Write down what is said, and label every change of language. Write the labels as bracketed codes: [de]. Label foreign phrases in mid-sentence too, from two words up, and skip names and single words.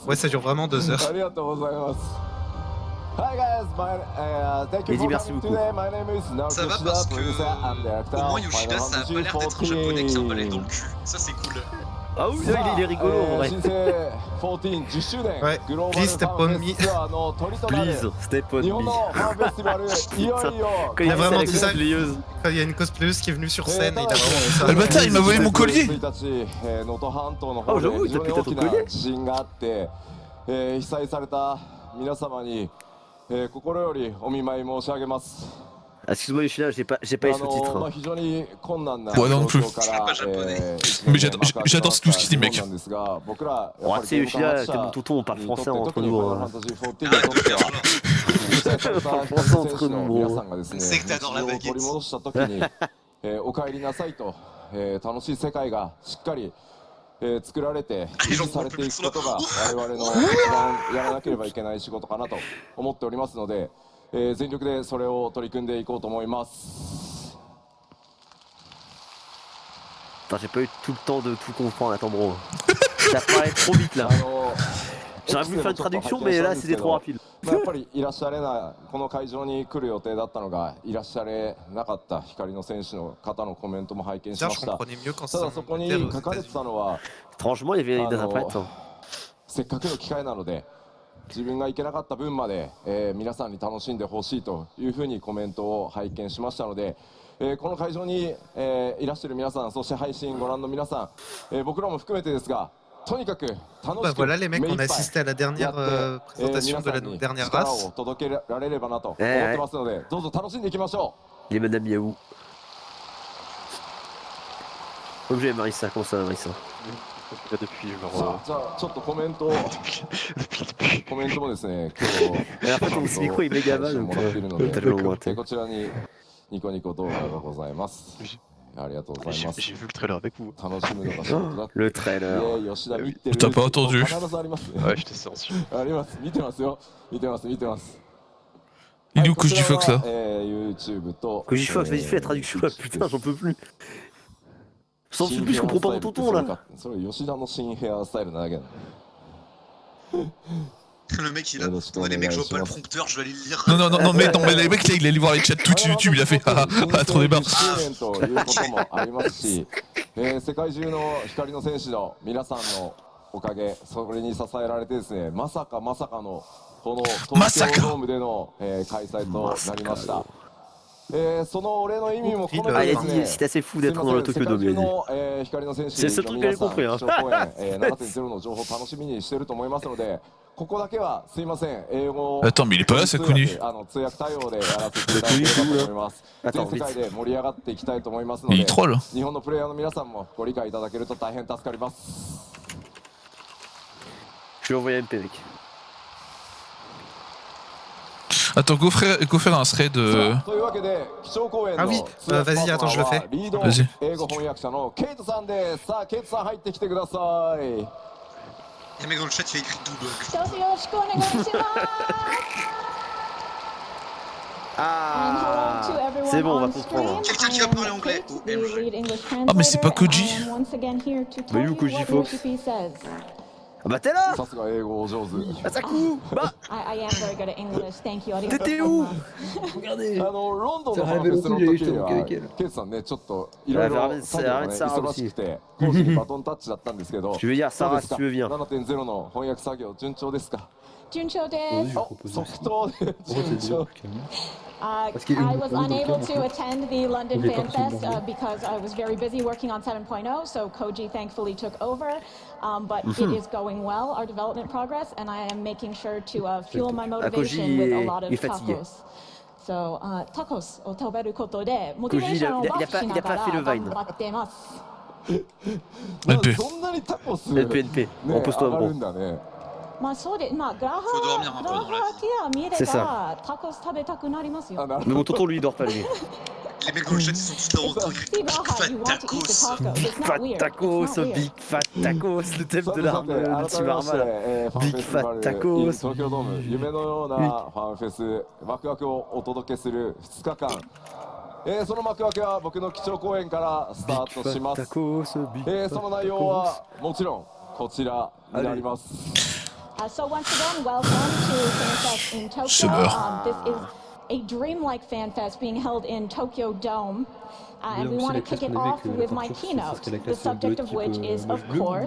[fr] Ouais, ça dure vraiment 2 heures. Il dit merci beaucoup. Ça va parce que au moins Yoshida ça a pas l'air d'être un japonais qui s'en balait dans le cul. Ça c'est cool. Ah oui, il est rigolo en vrai. Ouais, [en] please step on me. Please, step on me. [fr] Quand Il a dit vraiment ça, dit ça. la cosplayeuse. Quand il y a une cosplayeuse qui est venue sur scène et il a vraiment dit ça. Ah, le bâtard, il m'a volé mon collier. Oh, j'avoue, il t'a pété ton collier. Excuse-moi Yoshida, j'ai pas les sous-titres. Hein. Ouais, non plus. Je parle pas japonais. Mais j'adore tout ce qu'il dit, mec. Oh, tu sais Yoshida, t'es mon tonton, on parle français entre nous. Hein. Arrête de faire genre. On parle français entre nous, gros. On sait que t'adores la baguette. [ja] 作られて維持されていくことが我々の一番やらなければいけない仕事かなと思っておりますので、全力でそれを取り組んでいこうと思います。 [fr] Putain, j'ai pas eu tout le temps de tout comprendre, attends bro. Ça parlait trop vite là. J'aurais voulu faire une traduction mais là c'était trop rapide. [ja] やっぱりいらっしゃれない、この会場に来る予定だったのがいらっしゃれなかった光の選手の方のコメントも拝見しました。ただそこに書かれてたのは、 [fr] Franchement, il y avait des interprètes. [ja] せっかくの機会なので自分が行けなかった分まで、皆さんに楽しんでほしいというふうにコメントを拝見しましたので、この会場に、いらっしゃる皆さん、そして配信ご覧の皆さん、僕らも含めてですが、とにかく楽しく [fr] voilà les mecs, on a assisté à la dernière présentation de la dernière race. [ja] を届けられればなと思ってますので、どうぞ楽しんでいきましょう。 [fr] Les Madame Yahoo. Objet Marissa, comment ça va Marissa? Depuis, [ja] じゃあちょっとコメントもですね、今日 [fr] En fait, ton micro est méga mal, [ja] もらっているので、 [fr] tellement lointain. [ja] こちらにニコニコ動画がございます。ありがとうございます。 [fr] J'ai vu le trailer avec vous. [ja] 楽しむのが仕事だって。 [fr] Le trailer. [ja] 吉田見てる。 [fr] T'as pas entendu? [ja] 必ずありますね。 [fr] Ouais, j'étais silencieux. [ja] あります。見てますよ。見てます。見てます。 [fr] Il est où Couche du Fox là? [ja] YouTube と。 [fr] Que j'y fasse, vas-y, fais la traduction là, putain, j'en peux plus. Sans plus, je comprends pas mon tonton là. [ja] それ吉田の新ヘアスタイルなだけだ。 [fr] Le mec il a. Attendez les mecs, je vois pas le prompteur, je vais aller le lire. Non, mais les mecs là, il allait voir les chats Twitch YouTube, il a fait trop débat. [ja] ということもありますし、世界中の光の選手の皆さんのおかげ、それに支えられてですね、まさかのこのまさか東京ドームでの、開催となりました。その俺の意味も込め [fr] Ah, [ja] て [fr] il [ja] で [fr] a [ja] す [fr] dit [ja] ね、 [fr] c'était assez fou [ja] すい [fr] d'être [ja] ま [fr] dans [ja] せ [fr] le [ja] ん、世 [fr] Tokyo [ja] 界 [fr] Dome. [ja] 中 [fr] Il a dit. [ja] の、光の戦士 [fr] C'est ce [ja] の [fr] truc [ja] 皆 [fr] que j'ai [ja] さん、 [fr] compris. [ja] 基調講演、 [fr] Hein. [ja] 7.0 の情報楽しみにしてると思いますので、ここだけはすいません、英語 [fr] Attends, mais il est pas là, ça connu. [ja] 通訳対応でやらせていただければと思います。全世界で盛り上がっていきたいと思いますの [fr] Il [ja] で、 [fr] troll. [ja] 日本のプレイヤーの皆さんもご理解いただけると大変助かります。 [fr] Je vais envoyer MP mec. Attends, go faire un thread. [ja] というわけで、基調講演 [fr] Ah [ja] の [fr] oui, [ja] 通訳 [fr] vas-y, [ja] パー [fr] attends, [ja] トナ [fr] je [ja] ー [fr] le [ja] は [fr] fais. [ja] リード [fr] Vas-y. [ja] 英語翻訳者のケイトさんです。さあ、ケイトさん入ってきてください。 [fr] Il y a un mec dans le chat qui a écrit double. Ah, c'est bon, on va comprendre. Quelqu'un qui va parler anglais. OMG. Ah, mais c'est pas Koji. Mais où Koji Fox? Ah bah t'es là. [ja] さすが英語お上手。 [fr] Asaku. Bah t'étais où? Regardez. [ja] ロンドンのファンフェスの時には、ケイトさんね、ちょっといろいろ作業がね、忙しくて、講師にバトンタッチだったんですけど、 [fr] Je veux dire [ja] どう [fr] Sarah [ja] です [fr] si [ja] か [fr] tu veux bien. [ja] 7.0 の翻訳作業、順調ですか？順調です. お、即答で順調。 [en] I was unable to attend the London Fan Fest because I was very busy working on 7.0, so Koji thankfully took over. But it is going well, our development progress, and I am making sure to fuel my motivation with a lot of tacos. [ja] So, tacos を食べることでモチベーションをマッチしながら頑張ってます。 [fr] NP. [ja] そんなにタコス [fr] NP [ja] ね、 [fr] repose-toi [ja] 上がる [fr] gros. [ja] んだね。まあそうで、まあグラフ [fr] Faut dormir un peu [ja] ァ [fr] dans la [ja] ティア見れ [fr] C'est [ja] ばタコス食べたくなりますよ。あ、なる [fr] Mais [ja] ほ [fr] mon tonton lui il dort pas lui. Les mecs dans le chat ils sont tous là en train [en] See Raha, you want to eat the tacos. taco. It's not Fat weird. tacos, It's not weird. big fat tacos, [fr] le thème [ja] さ [fr] de [ja] て [fr] l'arme [ja] 改め [fr] de [ja] まして、 [fr] Timarma là. [ja] ファンフェスティバル [en] Big fat tacos. [ja] in 東京ドーム、夢のようなファンフェス、ワクワクをお届けする2日間。その幕開けは僕の基調講演からスタートします。 [en] Tacos, big fat [ja] その内容はもちろんこちらになります。 [en] So once again, welcome to FanFest in Tokyo. This is a dreamlike FanFest being held in Tokyo Dome. And we want to kick it off with my keynote, the subject of which is, of course,